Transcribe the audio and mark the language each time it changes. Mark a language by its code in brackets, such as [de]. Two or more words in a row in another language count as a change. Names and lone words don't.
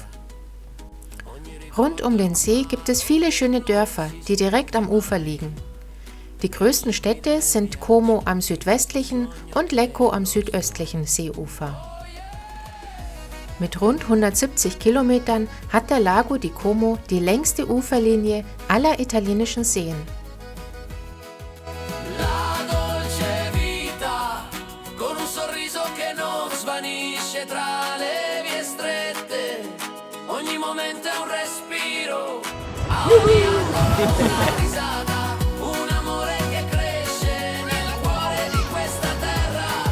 [de] Rund um den See gibt es viele schöne Dörfer, die direkt am Ufer liegen. Die größten Städte sind Como am südwestlichen und Lecco am südöstlichen Seeufer. Mit rund 170 Kilometern hat der Lago di Como die längste Uferlinie aller italienischen Seen. [it] La dolce vita con un sorriso che non svanisce tra le vie strette. Ogni momento è un respiro, a ogni angolo una risata, un amore che cresce nel cuore di questa terra.